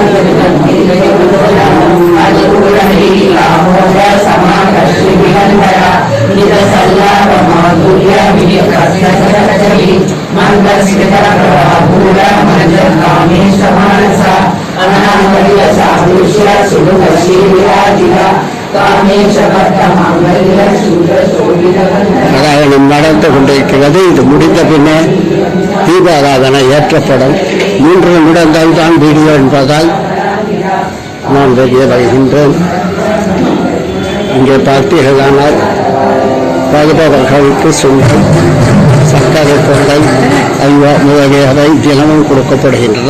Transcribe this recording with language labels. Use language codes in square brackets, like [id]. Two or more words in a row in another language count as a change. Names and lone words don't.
[sa] अनुकूलनीलामोद समाकर्षि विहंधरा निज सल्लाप माधुर्य विनिकर्षि मंदस्मित प्रभापूर मंजर कामेश मानसा अनामय सादृश्य सुभशी विराजिता कामेश भक्त मांगल्य शूद्र शोभित [ta] பாராயணம் நடந்து கொண்டிருக்கிறது. இது முடிந்த பின்னர் தீபாராதனை ஏற்றப்படும். 3 நிமிடங்கள் தான் வீடியோ என்பதால் நான் வெளியே வருகின்றேன். இங்கே பார்த்தீர்களானால் வருபவர்களுக்கு சுண்டல், சர்க்கரை பொங்கல், அல்வா முதலியவை தினமும் கொடுக்கப்படுகின்றன.